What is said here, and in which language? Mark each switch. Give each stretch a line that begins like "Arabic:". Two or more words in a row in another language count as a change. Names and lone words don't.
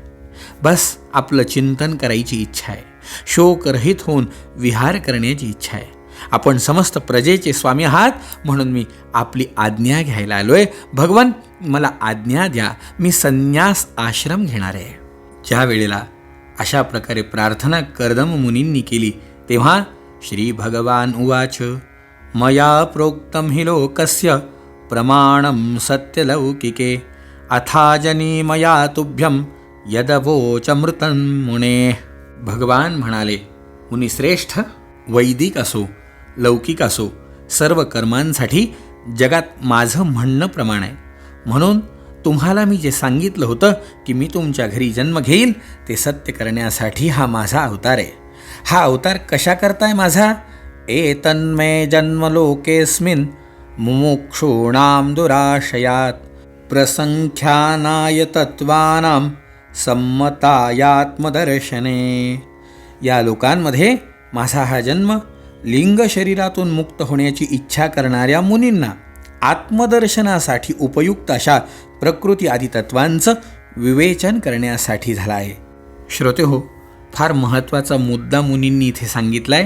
Marathi: बस आपलं चिंतन करायची इच्छा आहे. शोकरहित होऊन विहार करण्याची इच्छा आहे. आपण समस्त प्रजेचे स्वामी आहात, म्हणून मी आपली आज्ञा घ्यायला आलोय. भगवन, मला आज्ञा द्या, मी संन्यास आश्रम घेणार आहे. ज्या वेळेला अशा प्रकारे प्रार्थना कर्दम मुनींनी केली तेव्हा
Sanskrit: श्री भगवान उवाच, मया प्रोक्तम हि लोकस्य प्रमाणम सत्यलौकिके अथाजनी मया तुभ्यम यदवोचमृतं मुने.
Marathi: भगवान म्हणाले, मुनिश्रेष्ठ, वैदिक असो लौकिक असो, सर्व कर्मांसाठी जगात माझं म्हणणं प्रमाण आहे. म्हणून तुम्हाला मी जे सांगितलं होतं की मी तुमच्या घरी जन्म घेईल ते सत्य करण्यासाठी हा माझा अवतार आहे. हा अवतार कशा करताय माझा?
Sanskrit: एतन्मे जन्मलोकेस्मिन् मुमुक्षूणां दुराशयात प्रसंख्यानाय तत्त्वानां सम्मतायात्मदर्शने.
Marathi: या लोकांमध्ये माझा हा जन्म लिंग शरीरातून मुक्त होण्याची इच्छा करणाऱ्या मुनींना आत्मदर्शनासाठी उपयुक्त अशा प्रकृती आदी तत्वांचं विवेचन करण्यासाठी झाला आहे. श्रोते हो, फार महत्त्वाचा मुद्दा मुनींनी इथे सांगितला आहे.